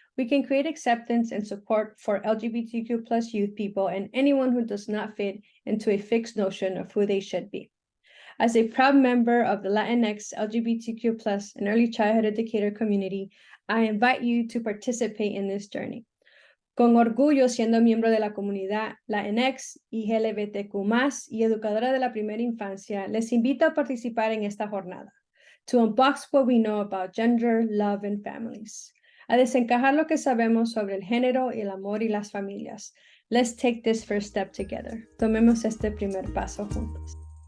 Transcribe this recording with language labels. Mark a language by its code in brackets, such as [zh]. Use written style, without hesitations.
[en] We can create acceptance and support for LGBTQ plus youth people and anyone who does not fit into a fixed notion of who they should be. As a proud member of the Latinx, LGBTQ plus, and early childhood educator community, I invite you to participate in this journey. [es] Con orgullo, siendo miembro de la comunidad Latinx y LGBTQ+, y educadora de la primera infancia, les invito a participar en esta jornada. [en] To unbox what we know about gender, love, and families. [es] A desencajar lo que sabemos sobre el género, el amor y las familias. [en] Let's take this first step together. [es] Tomemos este primer paso juntos.